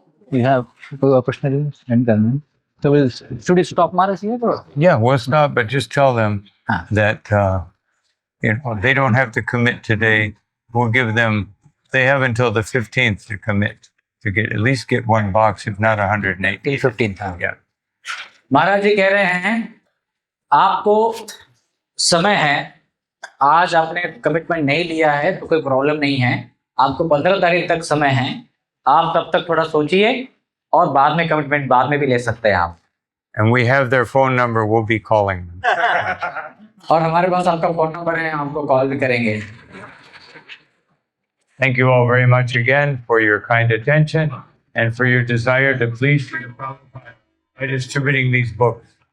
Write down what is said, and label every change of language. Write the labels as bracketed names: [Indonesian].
[English] We have a question and then so should we stop Maharaj here or? Yeah, well, it's not, but just tell them Ah. that, they don't have to commit today. We'll give them, they have until the 15th to commit, to get, at least get one box, if not 108. till 15th। Yeah. [Hindi] महाराज जी कह रहे हैं आपको समय है, आज आपने commitment नहीं लिया है तो कोई प्रॉब्लम नहीं है, आपको 15 तारीख तक समय है, आप तब तक थोड़ा सोचिए और बाद में कमिटमेंट बाद में भी ले सकते हैं आप। [English] And we have their phone number, we'll be calling them. [Hindi] और हमारे पास आपका फोन नंबर है, आपको कॉल भी करेंगे। [English] Thank you all very much again for your kind attention and for your desire to please Srila Prabhupada by distributing these books.